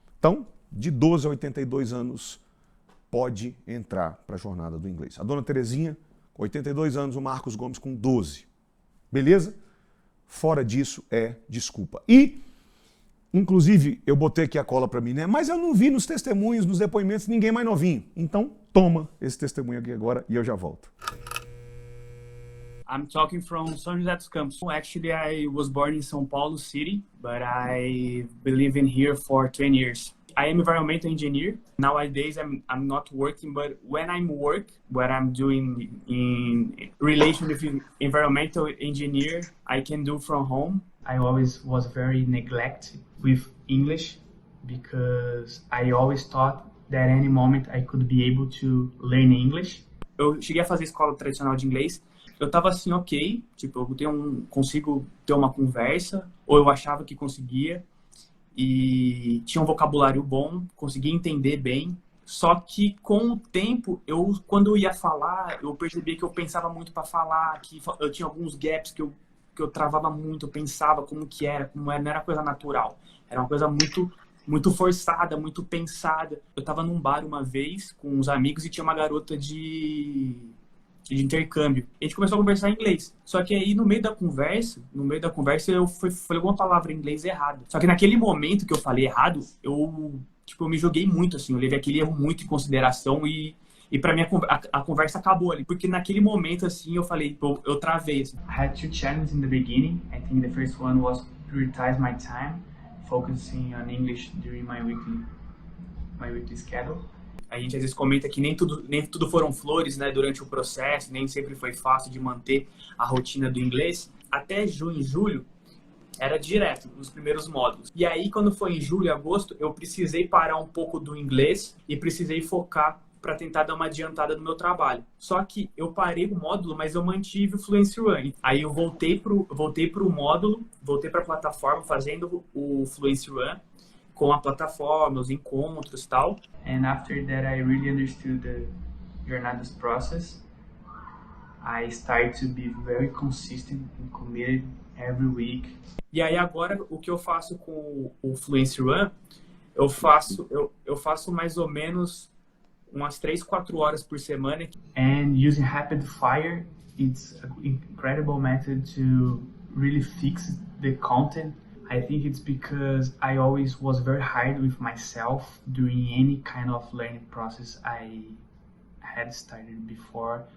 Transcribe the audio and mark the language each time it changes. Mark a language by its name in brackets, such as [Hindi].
[Portuguese] Então, de 12 a 82 anos, pode entrar para a jornada do inglês. A dona Terezinha, 82 anos, o Marcos Gomes com 12. Beleza? Fora disso é desculpa. E, inclusive, eu botei aqui a cola para mim, né? Mas eu não vi nos testemunhos, nos depoimentos, ninguém mais novinho. Então, toma esse testemunho aqui agora e eu já volto. [English] I'm talking from São José dos Campos. Actually, I was born in São Paulo City, but I've been living here for 20 years. I am environmental engineer. Nowadays, I'm not working, but when I'm what I'm doing in relation with environmental engineer, I can do from home. I always was very neglected with English because I always thought that any moment I could be able to learn English. [Portuguese] Eu cheguei a fazer escola tradicional de inglês. Eu tava assim, ok, tipo, eu consigo ter uma conversa, ou eu achava que conseguia, e tinha um vocabulário bom, conseguia entender bem, só que com o tempo, quando eu ia falar, eu percebia que eu pensava muito para falar, que eu tinha alguns gaps que eu travava muito, eu pensava como era, não era coisa natural, era uma coisa muito forçada, muito pensada. Eu tava num bar uma vez com uns amigos e tinha uma garota de de intercâmbio. A gente começou a conversar em inglês. Só que aí no meio da conversa eu falei uma palavra em inglês errada. Só que naquele momento que eu falei errado, eu me joguei muito, assim, eu levei aquele erro muito em consideração e pra mim a conversa acabou ali. Porque naquele momento, assim, eu falei, eu travei, assim. [English] I had two challenges in the beginning. I think the first one was prioritize my time, focusing on English during my weekly schedule. [Portuguese] A gente às vezes comenta que nem tudo foram flores, né, durante o processo, nem sempre foi fácil de manter a rotina do inglês. Até junho e julho era direto, nos primeiros módulos. E aí, quando foi em julho e agosto, eu precisei parar um pouco do inglês e precisei focar para tentar dar uma adiantada no meu trabalho. Só que eu parei o módulo, mas eu mantive o Fluency Run. Aí eu voltei pro módulo, voltei para a plataforma fazendo o Fluency Run, com a plataforma, os encontros e tal. [English] And after that I really understood the Jornadas process. I started to be very consistent and committed every week. [Portuguese] E aí agora o que eu faço com o Fluency Run, eu faço mais ou menos umas 3-4 horas por semana. [English] And using Rapid Fire, it's an incredible method to really fix the content. I think it's because I always was very hard with myself during any kind of learning process I had started before.